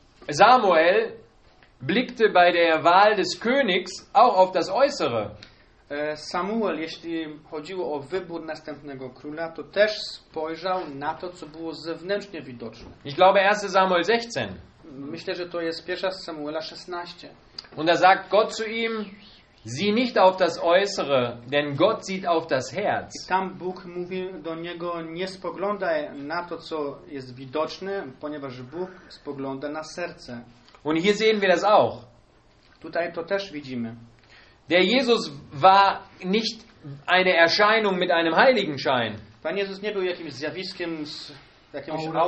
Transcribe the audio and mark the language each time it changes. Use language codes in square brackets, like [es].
[de] Samuel blickte bei der Wahl des Königs auch auf das Äußere. [pl] Samuel, jeśli chodziło o wybór następnego króla, to też spojrzał na to, co było zewnętrznie widoczne. [de] Ich glaube, 1 Samuel 16. [pl] Myślę, że to jest 1 Samuela 16. [de] Und da sagt Gott zu ihm, sieh nicht auf das Äußere, denn Gott sieht auf das Herz. [pl] I tam Bóg mówi do niego, nie spoglądaj na to, co jest widoczne, ponieważ Bóg spogląda na serce. [de] Und hier sehen wir das auch. [pl] Tutaj to też widzimy. [de] Der Jesus war nicht eine Erscheinung mit einem Heiligenschein. [pl] Pan Jezus nie był jakimś zjawiskiem z jakimś